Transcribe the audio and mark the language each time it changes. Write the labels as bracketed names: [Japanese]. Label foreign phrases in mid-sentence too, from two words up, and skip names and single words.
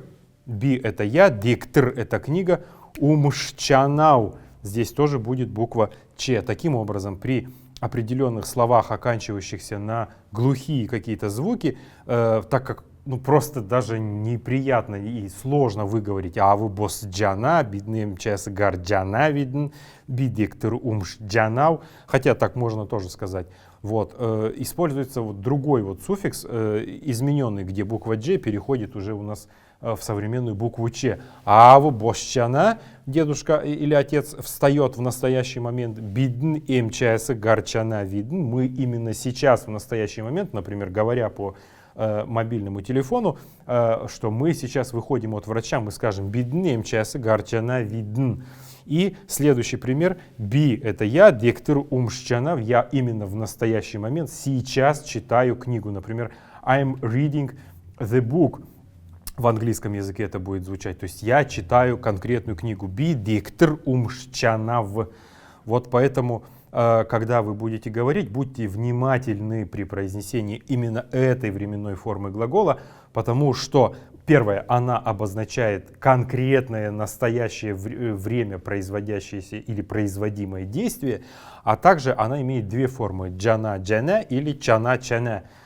[Russian] Би — это я, диктор — это книга. [Kalmyk] Умшчанау. [Russian] Здесь тоже будет буква Ч. Таким образом, при определенных словах, оканчивающихся на глухие какие-то звуки, так как просто даже неприятно и сложно выговорить. [Kalmyk] А вы босджана, бидны МЧС гарджана видн, бидиктор умшджанау. [Russian] Хотя так можно тоже сказать. Вот, используется вот другой вот суффикс, измененный, где буква Дж переходит уже у нас в современную букву Ч. [Kalmyk] А вы босчана, [Russian] дедушка или отец, встает в настоящий момент. [Kalmyk] Бидн МЧС гарчана видн. [Russian] Мы именно сейчас, в настоящий момент, например, говоря по мобильному телефону, что мы сейчас выходим от врача, мы скажем [Kalmyk] бидн МЧС гарчана видн. [Russian] И следующий пример. Би — это я, [Kalmyk] диктор умшчана. [Russian] Я именно в настоящий момент сейчас читаю книгу. Например, [English] I'm reading the book. [Russian] В английском языке это будет звучать. То есть я читаю конкретную книгу. [Kalmyk] Би диктор умшчанав. [Russian] Вот поэтому, когда вы будете говорить, будьте внимательны при произнесении именно этой временной формы глагола, потому что, первое, она обозначает конкретное настоящее время, производящееся или производимое действие, а также она имеет две формы: джана-джана или чана-чана.